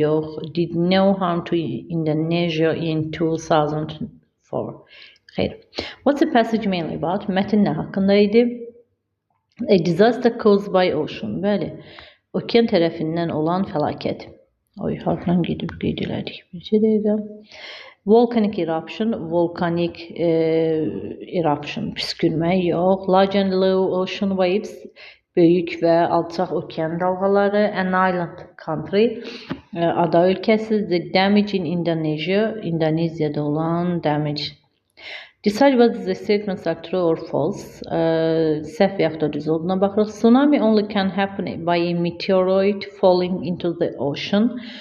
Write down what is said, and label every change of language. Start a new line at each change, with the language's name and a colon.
English: Yox, did no harm to Indonesia in 2004. Xeyr. What's the passage mainly about?
Azerbaijani: Mətn nə haqqında idi?
English: A disaster caused by ocean.
Azerbaijani: Bəli, okean tərəfindən olan fəlakət. Oy, harfla gedib qeyd elədik. Bircə dəqiqə.
English: Volcanic eruption, volcanic eruption, püskürmək. Yox. Large and low ocean waves,
Azerbaijani: böyük və alçaq okean dalğaları.
English: An island country,
Azerbaijani: ada ölkəsi.
English: The damage in Indonesia,
Azerbaijani: İndoneziyada olan
English: damage. Decide whether the statements are true or false.
Azerbaijani: Səhv yaxud da düz olduğuna baxırıq.
English: Tsunami only can happen by a meteorite falling into the ocean.